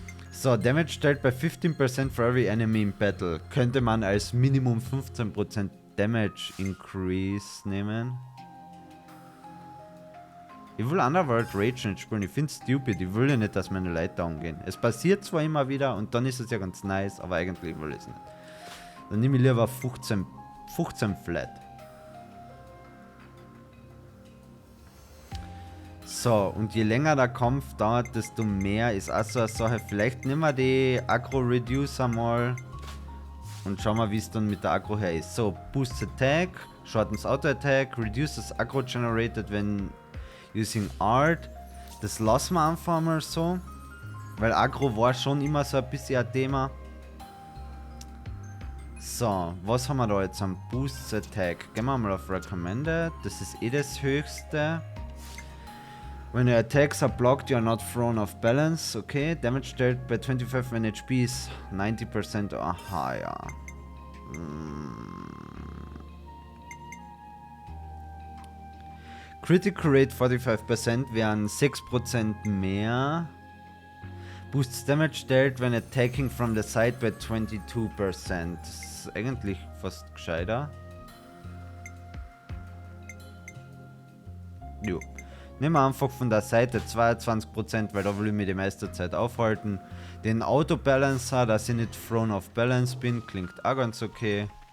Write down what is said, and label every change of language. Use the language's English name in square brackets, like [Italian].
[English] So, Damage dealt by 15% for every enemy in battle. [German] Könnte man als Minimum 15% Damage Increase nehmen. Ich will Underworld Rage nicht spielen, ich find's stupid, ich will ja nicht, dass meine Leute down gehen. Es passiert zwar immer wieder und dann ist es ja ganz nice, aber eigentlich will ich es nicht. Dann nehme ich lieber 15 Flat. So, und je länger der Kampf dauert, desto mehr ist auch so eine Sache. Vielleicht nehmen wir die Aggro Reducer mal und schauen wir, wie es dann mit der Aggro her ist. [English] So, Boost Attack, Shortens Auto Attack, Reduces Aggro Generated when using Art. [German] Das lassen wir einfach mal so, weil Aggro war schon immer so ein bisschen ein Thema. So, was haben wir da jetzt am Boost Attack? Gehen wir mal auf Recommended. Das ist eh das höchste. [English] When your attacks are blocked, you are not thrown off balance. Okay, damage dealt by 25 when HP is 90% or higher. [German] Critical Rate 45% wären 6% mehr. [English] Boosts damage dealt when attacking from the side by 22%. [German] Das ist eigentlich fast gescheiter. Jo. Nehmen wir einfach von der Seite 22%, weil da will ich mich die meiste Zeit aufhalten. Den Auto-Balancer, dass ich nicht [English] thrown off balance [German] bin, klingt auch ganz okay.